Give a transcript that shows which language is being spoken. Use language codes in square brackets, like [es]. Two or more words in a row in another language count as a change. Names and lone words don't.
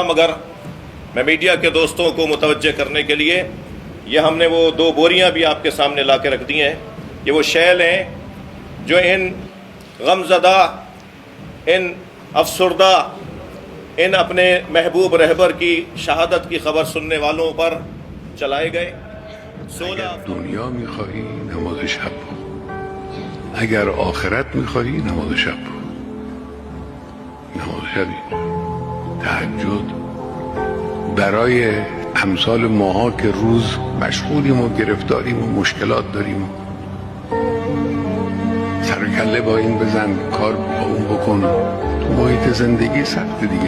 [hi] मगर मैं मीडिया के दोस्तों को मुतवज्जे करने के लिए ये हमने वो 2 बोरियां भी आपके सामने ला के रख दी हैं। ये वो शैल हैं जो इन गमज़दा, इन अफसरदा, इन अपने महबूब रहबर की शहादत की खबर सुनने वालों पर चलाए गए। 16 [fa] दुनिया میخواهی نماز شب کن، اگر آخرت میخواهی نماز شب کن. نماز شبی تهجد برای امثال ماها که روز مشغولیم و گرفتاریم و مشکلات داریم، سر و کله با این بزن، کار با اون بکن، تو محیط زندگی سخت دیگه.